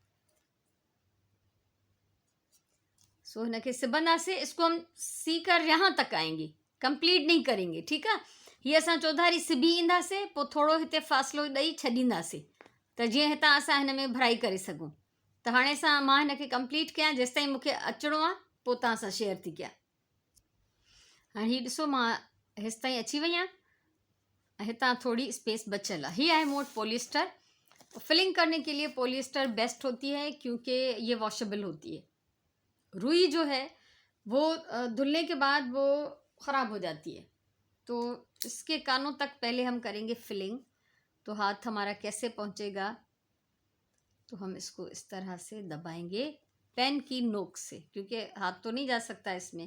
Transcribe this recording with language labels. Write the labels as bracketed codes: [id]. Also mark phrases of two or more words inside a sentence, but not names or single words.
[sd] सो हिन खे सिबंदासीं, [hi] इसको हम सी कर यहाँ तक आएंगे, कंप्लीट नहीं करेंगे। ठीक है, [sd] ये असां चौधारी सिबी ईंदासीं, पोइ थोड़ो हिते फ़ासिलो ॾेई छॾींदासीं त जीअं हितां असां हिन में भराई करे सघूं। त हाणे मां हिन खे कंप्लीट कयां, जेसिताईं मूंखे अचिणो आहे पोइ तव्हां सां शेयर थी कयां। हाणे हीउ ॾिसो, मां हेसिताईं अची वई आहियां, हितां थोड़ी स्पेस बचल है। [hi] ये है [sd] मूं वटि पॉलिएस्टर। [hi] फिलिंग करने के लिए [en] polyester best [hi] होती है क्योंकि ये वॉशेबल होती है। रुई जो है वो धुलने के बाद वो ख़राब हो जाती है, तो इसके कानों तक पहले हम करेंगे फिलिंग। तो हाथ हमारा कैसे पहुंचेगा, तो हम इसको इस तरह से दबाएंगे पेन की नोक से, क्योंकि हाथ तो नहीं जा सकता इसमें।